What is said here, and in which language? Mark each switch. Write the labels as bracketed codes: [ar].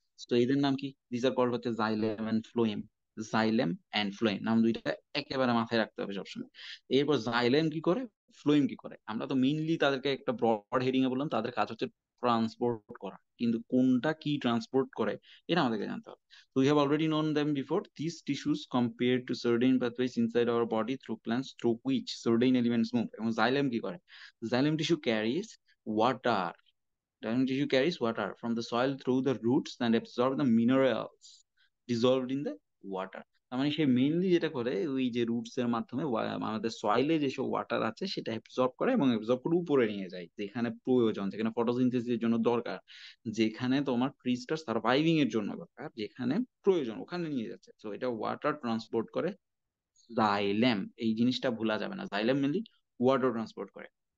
[bn] তো এদের নাম কি, [en] this are called [bn] হচ্ছে xylem and phloem. Xylem and phloem নাম দুইটা একেবারে মাথায় রাখতে হবে সবসময়। এরপর জাইলেম কি করে, ফ্লোয়েম কি করে, আমরা তো মেইনলি তাদেরকে একটা ব্রড হেডিং এ বললাম, তাদের কাজ হচ্ছে ট্রান্সপোর্ট করা, কিন্তু কোনটা কি ট্রান্সপোর্ট করে এটা আমাদেরকে জানতে হবে। [en] So we have already known them before. These tissues compared to certain pathways inside our body through plants through which certain elements move. [bn] এবং জাইলেম কি করে, [en] xylem tissue carries water. Xylem tissue carries water from the soil through the roots and absorb the minerals dissolved in the water. [bn] তার মানে সে mainly যেটা করে, ওই যে roots এর মাধ্যমে আমাদের সয়েলে যেসব ওয়াটার আছে সেটা অ্যাবজর্ব করে, এবং অ্যাবজর্ব করে উপরে নিয়ে যায় যেখানে প্রয়োজন, যেখানে ফটোসিনথেসিসের জন্য দরকার, যেখানে তোমার ট্রিজটা সার্ভাইভিং এর জন্য দরকার, যেখানে প্রয়োজন ওখানে নিয়ে যাচ্ছে। তো এটা ওয়াটার ট্রান্সপোর্ট করে জাইলেম, এই জিনিসটা ভোলা যাবে না, জাইলেম মেনলি ওয়াটার ট্রান্সপোর্ট করে।